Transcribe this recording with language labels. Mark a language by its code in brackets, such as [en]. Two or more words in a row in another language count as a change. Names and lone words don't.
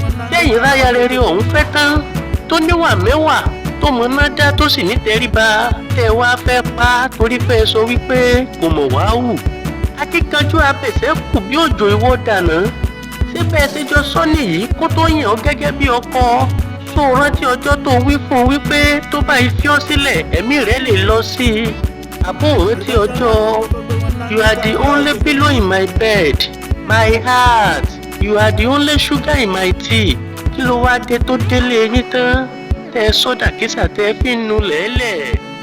[yo] Tẹ́yìn ráya rere ọ̀hún fẹ́ tán, tó níwà mẹ́wàá, tó mọ ná dá, tó sì ní tẹríba, tẹ́ ẹ wá fẹ́ pa á torí pé ẹ sọ wípé kò mọ̀ wá hù. Akíkanjú abẹ̀sẹ̀ kù bí òjò ìwọ dànà. Ṣé bẹ́ẹ̀ ṣe jọ sọ nìyí kó tó yàn ọ́ gẹ́gẹ́ bí ọkọ? Ṣó o rántí ọjọ́ tó wí fún un wípé tó bá fi ọ́ sílẹ̀, ẹ̀mí rẹ̀ lè lọ sí i? Àbó ò rántí ọjọ́, [en] "You are the only pillow in my bed, my heart, you are the only sugar in my tea." [yo] Kí ló wá dé tó délé yín tán? Tẹ́ ẹ sọ dàkísà tẹ́ ẹ fi ń nu lẹ́lẹ̀.